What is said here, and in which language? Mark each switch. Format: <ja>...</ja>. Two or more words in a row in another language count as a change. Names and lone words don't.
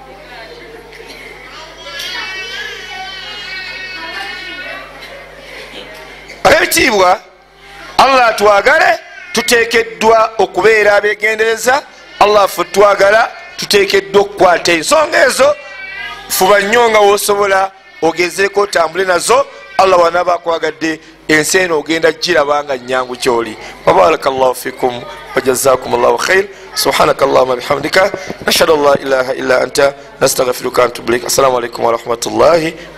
<lg>Ab'ebitiibwa, Allah atwagale, tuteekeddwa okubeera abeegendereza. Allah ffe twagala, tuteekeddwa okukwata ensonga ezo. Fuba nnyo nga woosobola ogezeeko otambule nazo. Allah wanaaba akwagadde ensi eno ogenda giraba nga nnyangu kyoli.</lg> <ar>وبارك الله فيكم وجزاكم الله خير. سبحانك اللهم وبحمدك نشهد أن لا إله إلا أنت نستغفرك ونتوب إليك. السلام عليكم ورحمة الله.</ar>